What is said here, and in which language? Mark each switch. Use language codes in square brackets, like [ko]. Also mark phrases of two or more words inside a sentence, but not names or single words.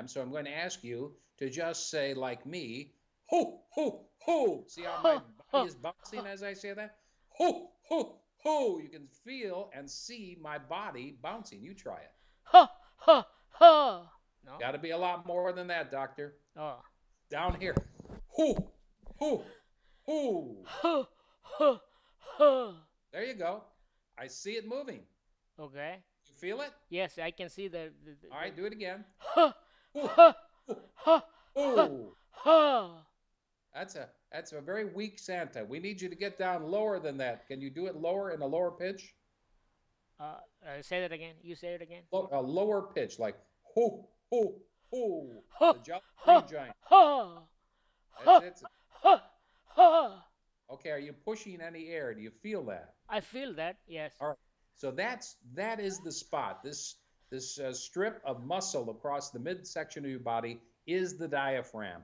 [en] So I'm going to ask you to just say, like me, ho, ho, ho. See how my body is bouncing as I say that? Ho, ho, ho. You can feel and see my body bouncing. You try it. Ha ha ha. No. Got to be a lot more than that, doctor. Oh. Down here. Ho, ho, ho. Ha ha ha. There you go. I see it moving. Okay. You feel it? Yes, I can see the. All right, do it again. Ha Ho, ha ho, ha ho. ha. That's a very weak Santa. We need you to get down lower than that. Can you do it lower in a lower pitch? Say that again. You say it again. A lower pitch, like ho ho ho. Ha The Jolly ha Green Giant. ha That's ha it. ha ha. Okay, are you pushing any air? Do you feel that? I feel that. Yes. All right. So that is the spot. This strip of muscle across the midsection of your body is the diaphragm.